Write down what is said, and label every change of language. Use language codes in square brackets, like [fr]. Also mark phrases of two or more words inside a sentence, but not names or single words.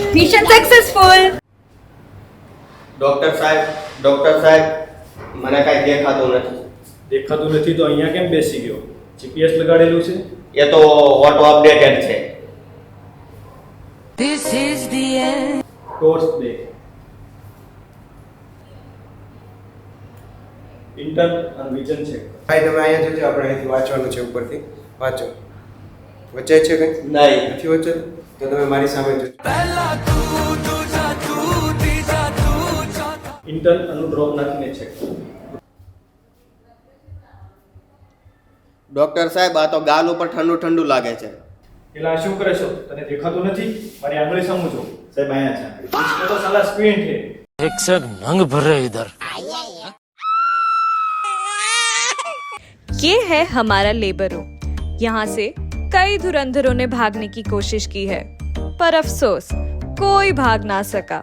[en] Mission successful. [gu] ડોક્ટર સાહેબ મને કાંઈ દેખાતું નથી. દેખાતું નથી તો અહીંયા કેમ બેસી ગયો? જીપીએસ લગાડેલું છે? એ તો [en] auto updated [gu] છે. [en] This is the end. [gu] ટોર્ચ દે. ઇન્ટર્ન અને [en] vision check. [gu] ભાઈ તમે અહીંયા જોજો, આપણે અહીંથી વાંચવાનું છે, ઉપરથી વાંચો. વચ્ચે છે કંઈ? નહીં. નથી વચ્ચે? તો તમે મારી સામે જોજો. ઇન્ટર્ન અનુ ડ્રોપ નાખીને છે. ડોક્ટર સાહેબ, આ તો ગાલ ઉપર ઠંડુ ઠંડુ લાગે છે. પેલા શું કરે છો? તને દેખાતું નથી? મારી આંગળી સામું જો. સાહેબ અહીંયા છે. [hi] इसको तो साला स्क्वींट है. एक से नंग भरे इधर. ये है हमारा [en] labour room. [hi] यहाँ से कई धुरंधरों ने भागने की कोशिश की है, पर अफसोस कोई भाग ना सका.